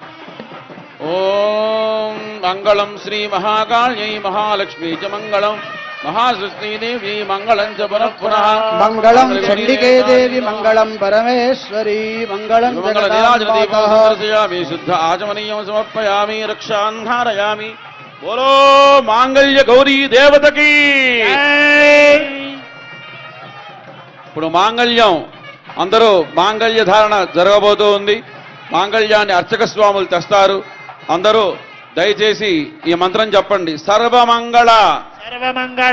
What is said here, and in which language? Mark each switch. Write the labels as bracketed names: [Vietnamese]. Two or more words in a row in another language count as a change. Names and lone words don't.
[Sanskrit] ఓం మంగళం శ్రీ మహాకాళ్యై మహాలక్ష్మీ చ మంగళం. महासृष्टिदेवी मङ्गलं च पुनः पुनः మంగళం చండికే దేవి మంగళం పరమేశ్వరీ మంగళం జగదాంబాతః दर्शयामि शुद्ध आचमनीयं समर्पयामि रक्षान् धारयामि [Hindi] बोलो मांगल्य गौरी देवत की [Telugu] ఇప్పుడు మాంగళ్యం అందరూ మాంగళ్య ధారణ జరగబోతూ ఉంది. మాంగళ్యాన్ని అర్చక స్వాములు తెస్తారు. అందరూ దయచేసి ఈ మంత్రం చెప్పండి. సర్వమంగళ [Sanskrit] సర్వమంగళ